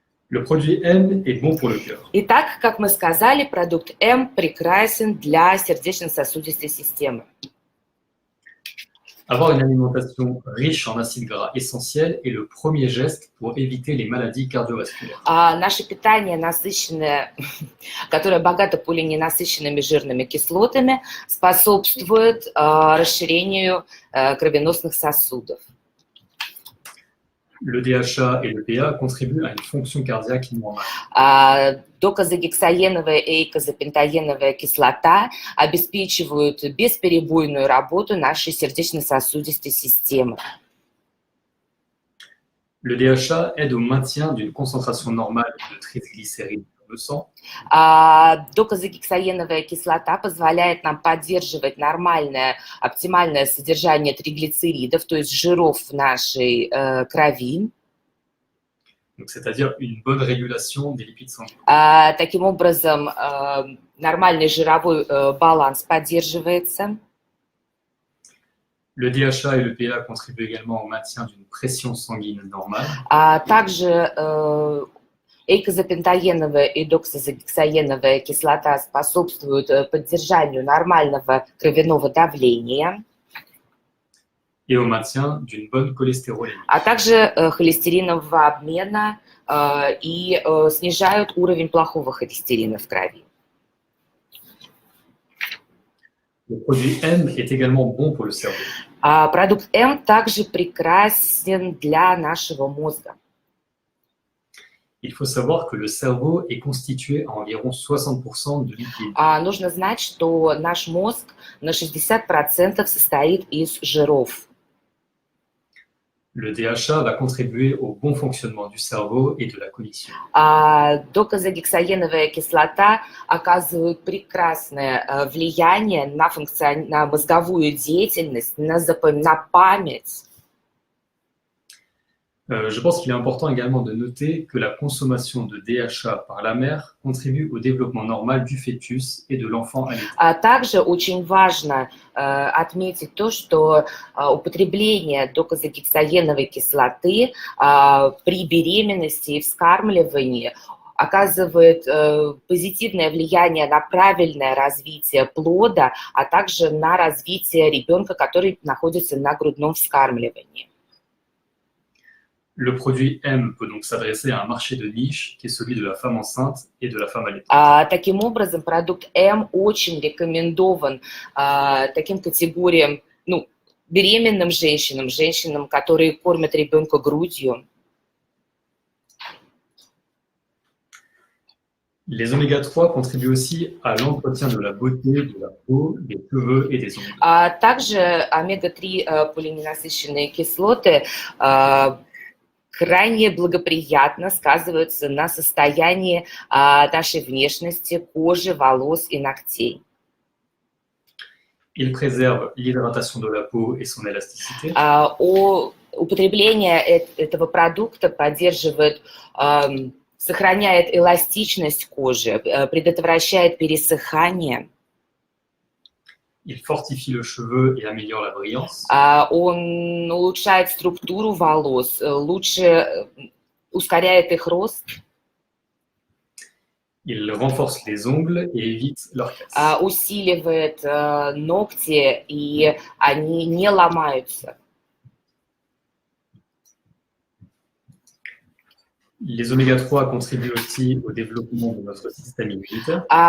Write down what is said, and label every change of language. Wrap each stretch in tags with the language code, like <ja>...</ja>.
<fr>Le produit M est bon pour le cœur.</fr> <ru>Итак, как мы сказали, продукт М прекрасен для сердечно-сосудистой системы.</ru> <fr>Avoir une alimentation riche en acides gras essentiels est le premier geste pour éviter les maladies cardiovasculaires.</fr> <ru>Наше питание насыщенное, которое богато полиненасыщенными жирными кислотами, способствует расширению кровеносных сосудов.</ru> <fr>Le DHA et le PA contribuent à une fonction cardiaque normale.</fr> <ru>Докозагексаеновая и эйкозапентаеновая кислота обеспечивают бесперебойную работу нашей сердечно-сосудистой системы.</ru> <fr>Le DHA aide au maintien d'une concentration normale de triglycérides dans le sang.</fr> <ru>Докозагексаеновая кислота позволяет нам поддерживать нормальное, оптимальное содержание триглицеридов, то есть жиров в нашей крови.</ru> <fr>Donc, c'est-à-dire une bonne régulation des lipides sanguins.</fr> <ru>Таким образом, нормальный жировой баланс поддерживается.</ru> <fr>Le DHA et le PA contribuent également au maintien d'une pression sanguine normale.</fr> <ru>Также эйкозапентаеновая и доксозагексаеновая кислота способствуют поддержанию нормального кровяного давления,</ru> <fr>Et au maintien d'une bonne cholestérolémie.</fr> <ru>а также холестеринового обмена и снижают уровень плохого холестерина в крови.</ru> <fr>Le produit M est également bon pour le cerveau.</fr> <ru>Продукт М также прекрасен для нашего мозга.</ru> <fr>Il faut savoir que le cerveau est constitué à environ 60% de lipides.</fr> <ru>Нужно знать, что наш мозг на 60% состоит из жиров.</ru> <fr>Le DHA va contribuer au bon fonctionnement du cerveau et de la cognition.</fr> <ru>Докозагексаеновая кислота оказывает прекрасное влияние на мозговую деятельность, на память.</ru> <fr>Je pense qu'il est important également de noter que la consommation de DHA par la mère contribue au développement normal du fœtus et de l'enfant allaité.</fr> <ru>Также очень важно отметить то, что употребление докозагексаеновой кислоты при беременности и вскармливании оказывает позитивное влияние на правильное развитие плода, а также на развитие ребенка, который находится на грудном вскармливании.</ru> <fr>Le produit M peut donc s'adresser à un marché de niche qui est celui de la femme enceinte et de la femme allaitante.</fr> <ru>Таким образом, продукт М очень рекомендован таким категориям, беременным женщинам, женщинам, которые кормят ребенка грудью.</ru> <fr>Les oméga-3 contribuent aussi à l'entretien de la beauté, de la peau, des cheveux et des ongles.</fr> <ru>Также омега-3 полиненасыщенные кислоты крайне благоприятно сказываются на состоянии нашей внешности, кожи, волос и ногтей.</ru> <fr>Il préserve l'hydratation de la peau et son élasticité.</fr> <ru>Употребление этого продукта поддерживает, сохраняет эластичность кожи, предотвращает пересыхание.</ru> <fr>Il fortifie le cheveu et améliore la brillance.</fr> <ru>Он улучшает структуру волос, лучше ускоряет их рост.</ru> <fr>Il renforce les ongles et évite leur casse.</fr> <ru>Усиливает ногти, и они не ломаются.</ru> <fr>Les oméga-3 contribuent aussi au développement de notre système immunitaire.</fr>